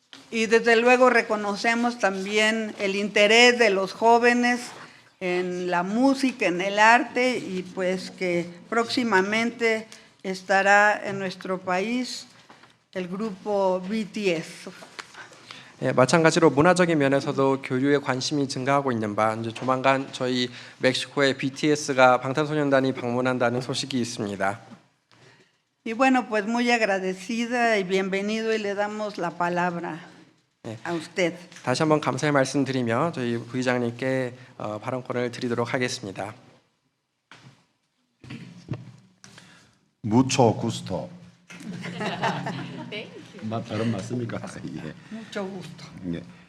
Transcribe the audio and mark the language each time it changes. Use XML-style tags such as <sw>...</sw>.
<es>Y desde luego reconocemos también el interés de los jóvenes en la música, en el arte y pues que próximamente estará en nuestro país el grupo BTS.</es> <ko>마찬가지로 문화적인 면에서도 교류에 관심이 증가하고 있는 바 이제 조만간 저희 멕시코에 BTS가 방탄소년단이 방문한다는 소식이 있습니다.</ko> <es>Y bueno, pues muy agradecida y bienvenido y le damos la palabra a usted.</es> <ko>다시 한번 감사의 말씀드리며 저희 부의장님께 발언권을 드리도록 하겠습니다.</ko> <es>무초 구스토.</es> <ko>발음 맞습니까? 예.</ko> <es>Mucho gusto.</es> <ko>예.</ko>